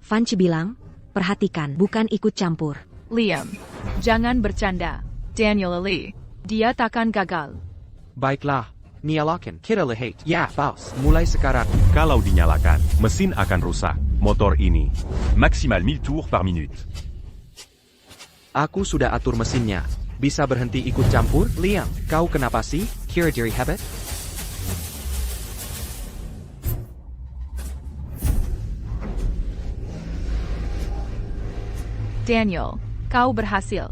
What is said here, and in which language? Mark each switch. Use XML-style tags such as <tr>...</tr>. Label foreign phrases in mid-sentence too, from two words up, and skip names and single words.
<id>Vanci bilang, perhatikan, bukan ikut campur. Liam, jangan bercanda. Daniel Lee, dia takkan gagal. Baiklah, nyalakan. Kita lihat. Ya, Faust, mulai sekarang. Kalau dinyalakan, mesin akan rusak. Motor ini. Maksimal 1000</id> <fr>tours par minute.</fr> <id>Aku sudah atur mesinnya. Bisa berhenti ikut campur? Liam, kau kenapa sih? Kira diri hebat? Daniel, kau berhasil.</id>